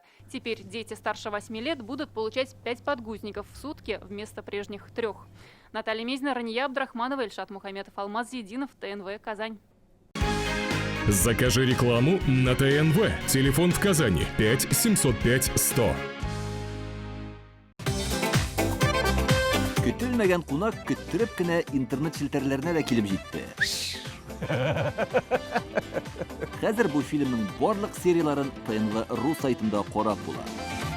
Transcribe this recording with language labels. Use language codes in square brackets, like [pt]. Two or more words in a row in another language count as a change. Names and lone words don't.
[ru] Теперь дети старше 8 лет будут получать 5 подгузников в сутки вместо прежних 3. Наталья Мезина, Рания Абдрахманова, Ильшат Мухаметов, Алмаз Зиединов, ТНВ, Казань. Закажи рекламу на ТНВ. Телефон в Казани 5 705 100. [tt] Көтелмәгән кунак көттүреп кенә интернет челтәрләренә дә килеп җитте. Хәзер бу фильмның барлык серияларын ТНВ.ру сайтында карап була.